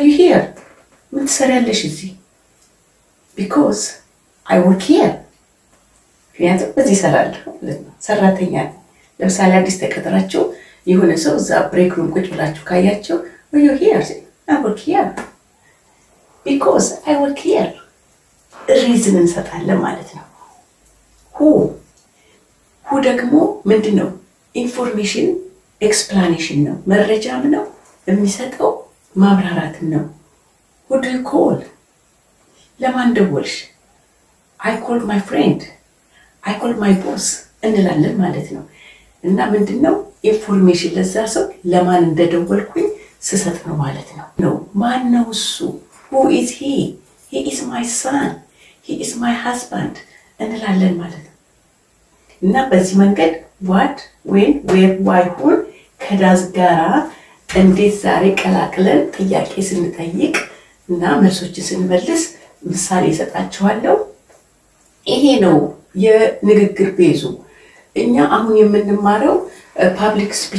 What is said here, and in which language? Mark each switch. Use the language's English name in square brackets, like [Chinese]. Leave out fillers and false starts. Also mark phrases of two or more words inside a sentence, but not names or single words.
[English] you here [Amharic] ምን ትሰሪያለሽ እዚህ [English] because I work here [Amharic] ምክንያቱም በዚህ እሰራለሁ ሰራተኛ ለምሳሌ አዲስ ተቀጥራችሁ የሆነ ሰው እዛ [English] break room [Amharic] ቁጭ ብላችሁ ካያችሁ [English] are you here I work here because I work here reason [Amharic] እንሰጣለን ማለት ነው [English] who [Amharic] ደግሞ ምንድነው [English] information explanation [Amharic] ነው መረጃም ነው የሚሰጠው ማብራራትም ነው [English] who do you call [Amharic] ለማን ደወልሽ [English] I called my friend I called my boss [Amharic] እንላለን ማለት ነው እና ምንድነው ኢንፎርሜሽን ለዛ ሰው ለማን እንደደወልኩኝ ስሰጥ ነው ማለት ነው ማን ነው እሱ [English] who is he is my son he is my husband [Amharic] እንላለን ማለት ነው እና በዚህ መንገድ [English] what when where why who [Amharic] ከዳዝ ጋራ እንዴት ዛሬ ቀላቅለን ጥያቄ ስንጠይቅ እና መልሶች ስንመልስ ምሳሌ ሰጣችኋለሁ ይሄ ነው የንግግር ቤዙ እኛ አሁን የምንማረው [English] public speech